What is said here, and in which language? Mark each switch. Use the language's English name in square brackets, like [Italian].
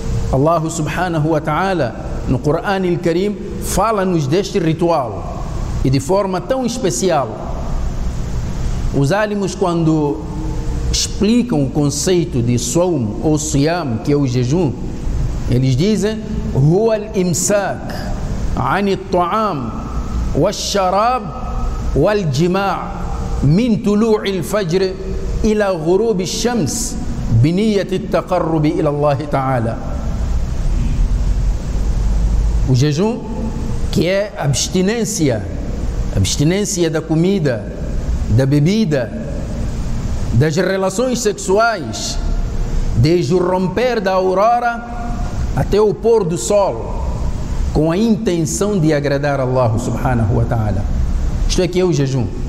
[Portuguese] Allah [Arabic] subhanahu wa ta'ala [Portuguese] no Coran al-Karim fala-nos deste ritual e de forma tão especial. Os álimos, quando explicam o conceito de sawm ou siyam, que é o jejum, eles dizem [Arabic] هو الإمساك عن الطعام والشراب والجماع من طلوع الفجر إلى غروب الشمس بنية التقرب إلى الله تعالى. [Portuguese] O jejum, que é abstinência da comida, da bebida, das relações sexuais, desde o romper da aurora até o pôr do sol, com a intenção de agradar a Allah [Arabic] subhanahu wa ta'ala. [Portuguese] Isto é que é o jejum.